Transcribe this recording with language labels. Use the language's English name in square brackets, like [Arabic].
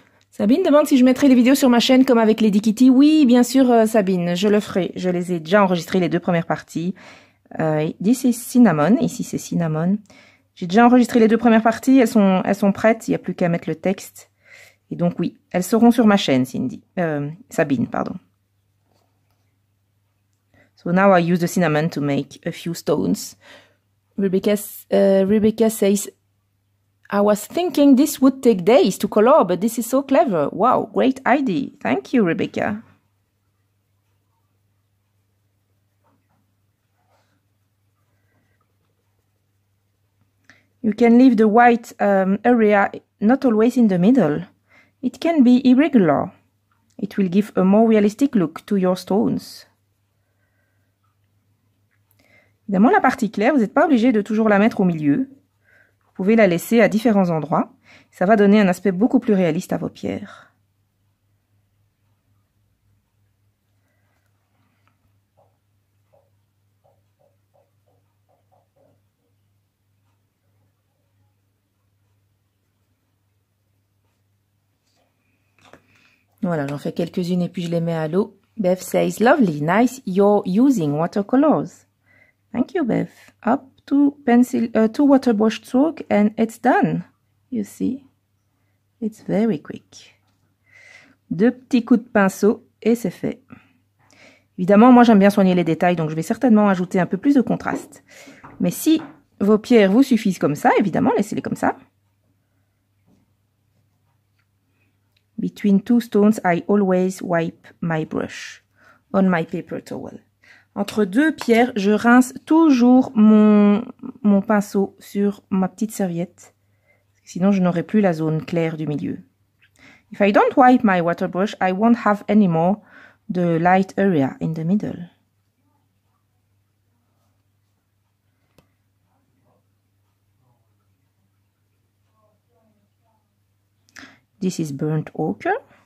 [French] Sabine demande si je mettrai les vidéos sur ma chaîne comme avec Lady Kitty. Oui, bien sûr, Sabine, je le ferai. Je les ai déjà enregistrées, les deux premières parties. [English] This is cinnamon. [French] Ici, c'est cinnamon. J'ai déjà enregistré les deux premières parties. Elles sont prêtes. Il n'y a plus qu'à mettre le texte. Et donc, oui, elles seront sur ma chaîne, Sabine, pardon. [English] So now I use the cinnamon to make a few stones. Rebecca says, I was thinking this would take days to color, but this is so clever. Wow, great idea. Thank you, Rebecca. You can leave the white area not always in the middle. It can be irregular. It will give a more realistic look to your stones. [French] Évidemment, la partie claire, vous n'êtes pas obligé de toujours la mettre au milieu. Vous pouvez la laisser à différents endroits. Ça va donner un aspect beaucoup plus réaliste à vos pierres. Voilà, j'en fais quelques-unes et puis je les mets à l'eau. [English] Bev says, lovely, nice, you're using watercolors. Thank you, Bev. Up. Two water brush stroke and it's done. You see, it's very quick. [French] Deux petits coups de pinceau et c'est fait. Évidemment, moi j'aime bien soigner les détails, donc je vais certainement ajouter un peu plus de contraste. Mais si vos pierres vous suffisent comme ça, évidemment, laissez-les comme ça. [English] Between two stones, I always wipe my brush on my paper towel. [French] Entre deux pierres, je rince toujours mon pinceau sur ma petite serviette. Sinon, je n'aurai plus la zone claire du milieu. [English] If I don't wipe my water brush, I won't have any more the light area in the middle. This is burnt ochre.